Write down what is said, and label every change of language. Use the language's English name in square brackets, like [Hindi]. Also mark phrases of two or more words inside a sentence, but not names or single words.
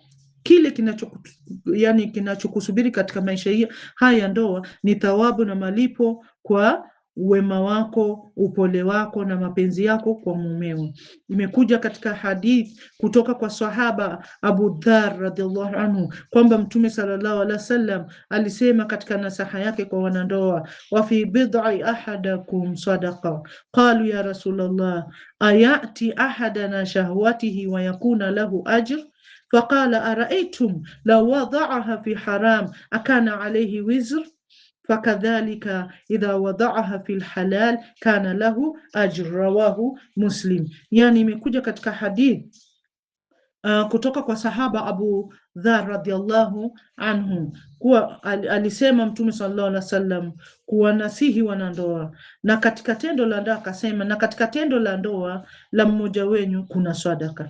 [Swahili] Kile kinachokusubiri katika maisha haya ya ndoa ni thawabu na malipo kwa wema wako, upole wako na mapenzi yako kwa mumeo. Imekuja katika hadith kutoka kwa sahaba Abu Dharr [Arabic] رضي الله عنه [Swahili] kwamba Mtume sallallahu [Arabic] عليه وسلم [Swahili] alisema katika nasaha yake kwa wanandoa, [Arabic] وفي بضع أحدكم صدقة قالوا يا رسول الله أيأتي أحدنا شهوته ويكون له أجر فقال أرأيتم لو وضعها في حرام أكان عليه وزر فكذلك إذا وضعها في حلال كان له أجر رواه مسلم. [Swahili] Yani imekuja katika hadith kutoka kwa sahaba Abu Dharr [Arabic] رضي الله عنه [Swahili] kuwa alisema Mtume [Arabic] صلى الله عليه وسلم [Swahili] kuwanasihi wanandoa, na katika tendo la ndoa akasema, na katika tendo la ndoa la mmoja wenu kuna sadaka.